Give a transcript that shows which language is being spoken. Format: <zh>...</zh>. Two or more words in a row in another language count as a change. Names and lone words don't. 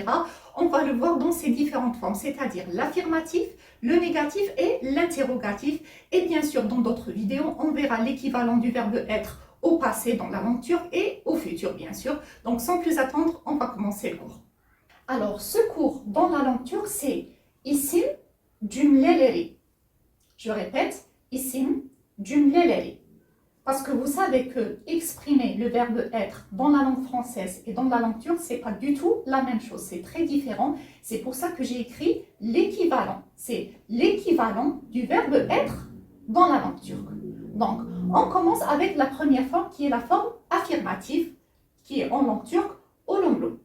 <fr>On va le voir dans ces différentes formes, c'est-à-dire l'affirmatif, le négatif et l'interrogatif. Et bien sûr dans d'autres vidéos, on verra l'équivalent du verbe être au passé dans la langue turque et au futur bien sûr. Donc sans plus attendre, on va commencer le cours. Alors ce cours dans la langue turque c'est</fr> <tr>isim cümleleri.</tr> <fr>Je répète,</fr> <tr>isim cümleleri.</tr> <fr>Parce que vous savez que exprimer le verbe être dans la langue française et dans la langue turque, c'est pas du tout la même chose, c'est très différent. C'est pour ça que j'ai écrit l'équivalent. C'est l'équivalent du verbe être dans la langue turque. Donc, on commence avec la première forme qui est la forme affirmative, qui est en langue turque olumlu.</fr>